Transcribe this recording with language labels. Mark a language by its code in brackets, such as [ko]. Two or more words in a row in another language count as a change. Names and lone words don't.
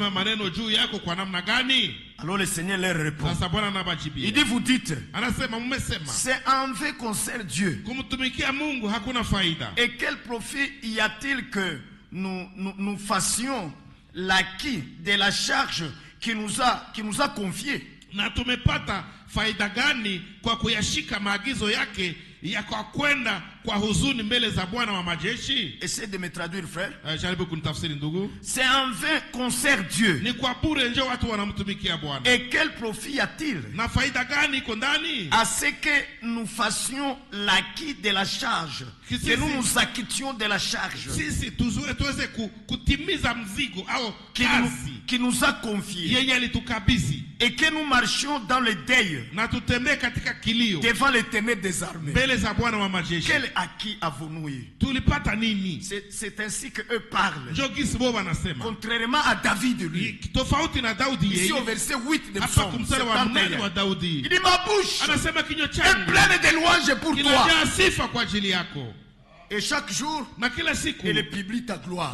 [fr] Alors le Seigneur leur répond. Il dit: vous dites, c'est en vain qu'on sert Dieu. Et quel profit y a-t-il que nous fassions l'acquis de la charge qui nous a confiée? [sw] Na tumepata faida gani kwa kuyashika maagizo yake ya kwa kwenda kwa huzuni mbele za Bwana wa majeshi? [fr] Essaye de me traduire, frère. [sw] Jaribu kunitafsiri ndugu. [fr] C'est en vain qu'on sert Dieu. [sw] Ni kwa bure ndio watu wanamtumikia Bwana. [fr] Et quel profit y a-t-il? [sw] Na faida gani iko ndani? [fr] À ce que nous fassions l'acquis de la charge. Que nous nous acquittions de la charge. [sw] Sisi tuweze kutimiza mzigo au kazi [fr] qui nous a confié. [sw] Yeye alitukabidhi. [fr] Et que nous marchions dans le deuil. [sw] Na tutembee katika kilio. [fr] Devant l'Éternel des armées. [sw] Mbele za Bwana wa majeshi. [fr] Quel acquis avons-nous eu? [sw] Tulipata nini? [fr] C'est ainsi que eux parlent. Contrairement à David, lui. Ici au verset 8 de Psaume. Il dit: ma bouche est pleine de louanges pour toi. Et chaque jour, elle publie ta gloire.